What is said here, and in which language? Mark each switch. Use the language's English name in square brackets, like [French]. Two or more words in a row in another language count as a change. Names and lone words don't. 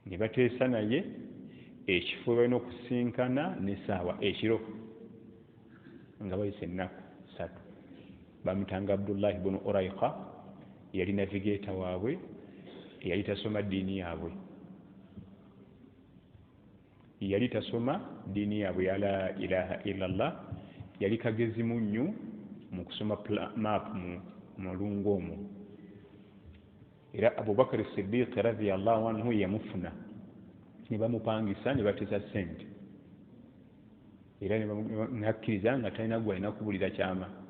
[Ganda] ne bateesa naye ekifo balina okusinkana n'essaawa ekiro nga bayise ennaku 3. bamutanga Abdullahi bunu Urayqa, yali navigator waabwe, yali tasoma ddiini yaabwe, yali tasoma ddiini yaabwe ya [Arabic] لا إله إلا الله, [Ganda] yali kagezi munnyu mu kusoma map mu mulungu omwo. Era Abubakar Siddiq [Arabic] رضي الله عنه [Ganda] yamufuna, ne bamupangisa ne bateesa ssente, era nakkiriza nga talina gwalina kubulira kyama.